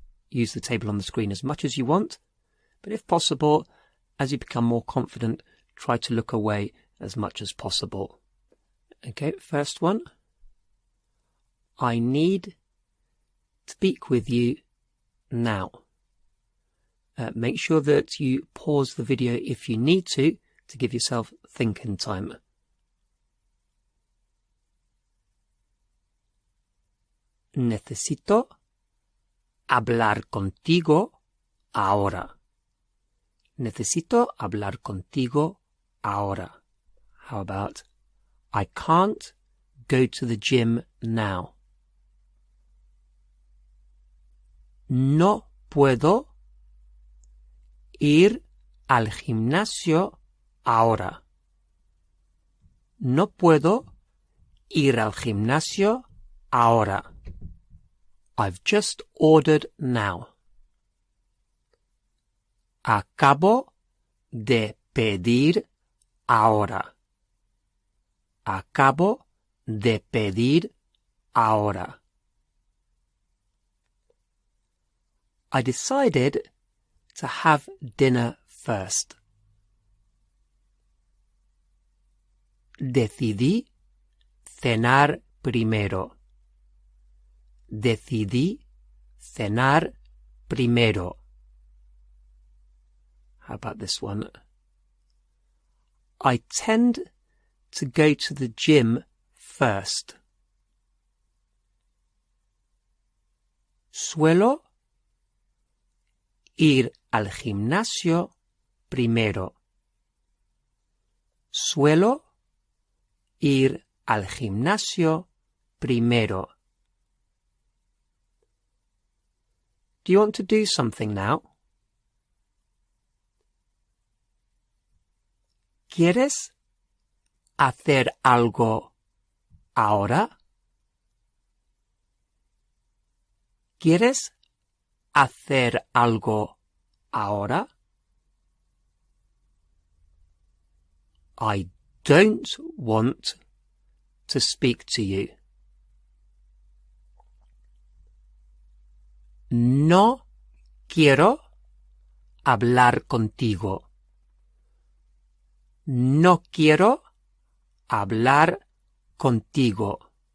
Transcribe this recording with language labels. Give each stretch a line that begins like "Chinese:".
English: Use the table on the screen as much as you want, but if possible, as you become more confident, try to look away as much as possible. Okay, first one. I need to speak with you now. Make sure that you pause the video if you need to give yourself thinking time.
Spanish: Necesito hablar contigo ahora. Necesito hablar contigo ahora.
English: How about, I can't go to the gym now.
Spanish: No puedo ir al gimnasio ahora. No puedo ir al gimnasio ahora.
English: I've just ordered now.
Spanish: Acabo de pedir ahora. Acabo de pedir ahora.
English: I decided to have dinner first.
Spanish: Decidí cenar primero. Decidí cenar primero.
English: How about this one? I tend to go to the gym first.
Spanish: Suelo ir al gimnasio primero. Suelo ir al gimnasio primero.
English: Do you want to do something now?
Spanish: ¿Quieres hacer algo ahora? ¿Quieres hacer algo ahora?
English: I don't want to speak to you.
Spanish: No quiero hablar contigo. No quiero hablar contigo.